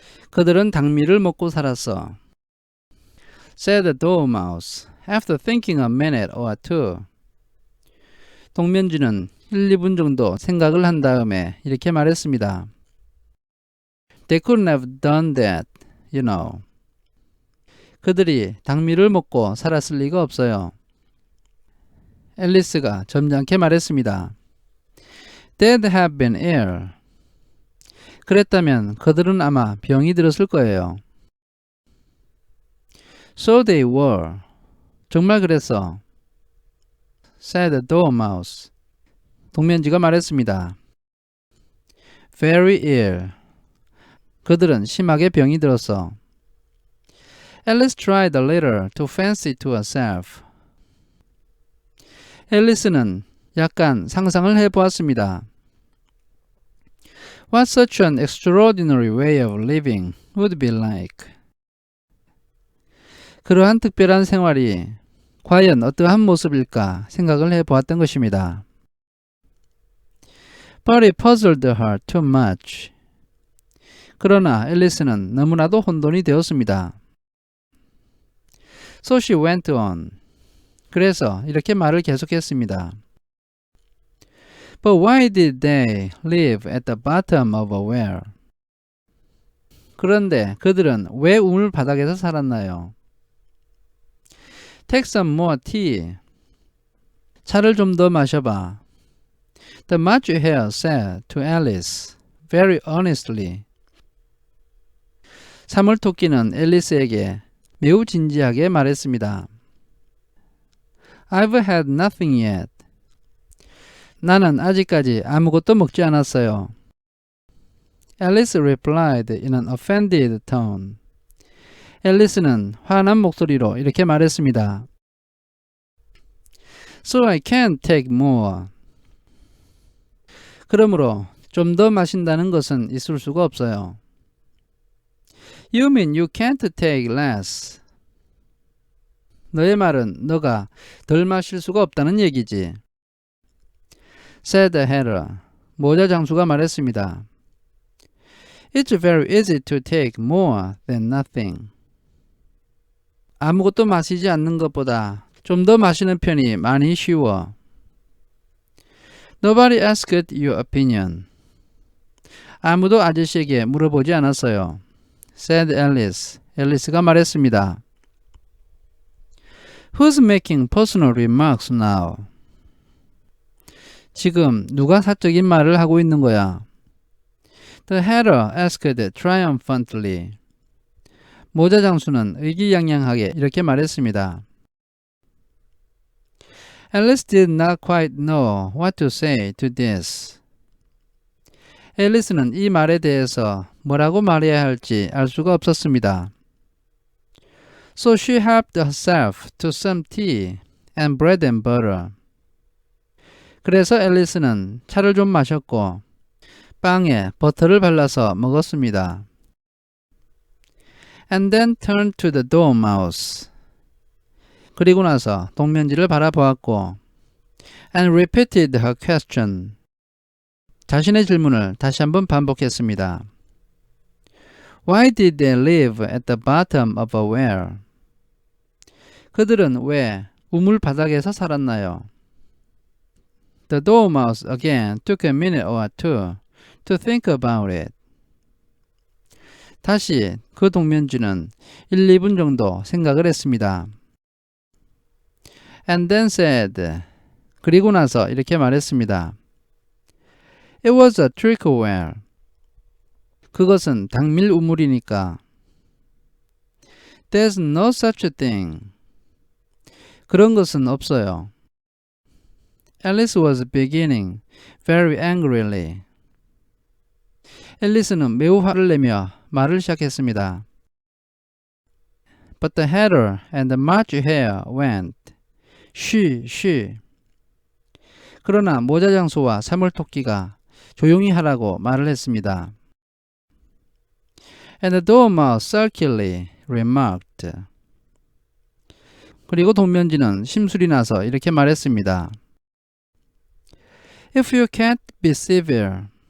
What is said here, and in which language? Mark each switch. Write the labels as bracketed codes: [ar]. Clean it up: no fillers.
[ko] 그들은 당미를 먹고 살았어. [en] Said the dormouse, after thinking a minute or two. [ko] 동면쥐는 1, 2분 정도 생각을 한 다음에 이렇게 말했습니다. [en] They couldn't have done that, you know. [ko] 그들이 당미를 먹고 살았을 리가 없어요. 앨리스가 점잖게 말했습니다. [en] They'd have been ill. [ko] 그랬다면 그들은 아마 병이 들었을 거예요. [en] So they were. [ko] 정말 그랬어. [en] Said the dormouse. [ko] 동면쥐가 말했습니다. [en] Very ill. [ko] 그들은 심하게 병이 들었어. [en] Alice tried a little to fancy to herself. [ko] 앨리스는 약간 상상을 해보았습니다. [en] What such an extraordinary way of living would be like. [ko] 그러한 특별한 생활이 과연 어떠한 모습일까 생각을 해보았던 것입니다. [en] But it puzzled her too much. [ko] 그러나 앨리스는 너무나도 혼돈이 되었습니다. [en] So she went on. [ko] 그래서 이렇게 말을 계속했습니다. [en] But why did they live at the bottom of a well? [ko] 그런데 그들은 왜 우물 바닥에서 살았나요? [en] Take some more tea. [ko] 차를 좀 더 마셔봐. [en] The March Hare said to Alice very earnestly. [ko] 사물토끼는 앨리스에게 매우 진지하게 말했습니다. [en] I've had nothing yet. [ko] 나는 아직까지 아무것도 먹지 않았어요. [en] Alice replied in an offended tone. [ko] 앨리스는 화난 목소리로 이렇게 말했습니다. [en] So I can't take more. [ko] 그러므로 좀 더 마신다는 것은 있을 수가 없어요. [en] You mean you can't take less. [ko] 너의 말은 너가 덜 마실 수가 없다는 얘기지. [en] Said the hatter. [ko] 모자 장수가 말했습니다. [en] It's very easy to take more than nothing. [ko] 아무것도 마시지 않는 것보다 좀 더 마시는 편이 많이 쉬워. [en] Nobody asked your opinion. [ko] 아무도 아저씨에게 물어보지 않았어요. [en] Said Alice. [ko] 앨리스가 말했습니다. [en] Who's making personal remarks now? [ko] 지금 누가 사적인 말을 하고 있는 거야? [en] The hatter asked triumphantly. [ko] 모자 장수는 의기양양하게 이렇게 말했습니다. [en] Alice did not quite know what to say to this. [ko] 앨리스는 이 말에 대해서 뭐라고 말해야 할지 알 수가 없었습니다. [en] So she helped herself to some tea and bread and butter. [ko] 그래서 앨리스는 차를 좀 마셨고 빵에 버터를 발라서 먹었습니다. [en] And then turned to the dormouse. [ko] 그리고 나서 동면쥐를 바라보았고 [en] and repeated her question. [ko] 자신의 질문을 다시 한번 반복했습니다. [en] Why did they live at the bottom of a well? [ko] 그들은 왜 우물 바닥에서 살았나요? [en] The dormouse again took a minute or two to think about it. [ko] 다시 그 동면쥐는 1, 2분 정도 생각을 했습니다. [en] And then said. [ko] 그리고 나서 이렇게 말했습니다. [en] It was a trickle well. [ko] 그것은 당밀 우물이니까. [en] There's no such a thing. [ko] 그런 것은 없어요. [en] Alice was beginning very angrily. [ko] 앨리스는 매우 화를 내며 말을 시작했습니다. [en] But the hatter and the March Hare went. She. [ko] 그러나 모자장수와 사물토끼가 조용히 하라고 말을 했습니다. [en] And the dormouse sulkily remarked. [ko] 그리고 동면쥐는 심술이 나서 이렇게 말했습니다. [en] If you can't be civil.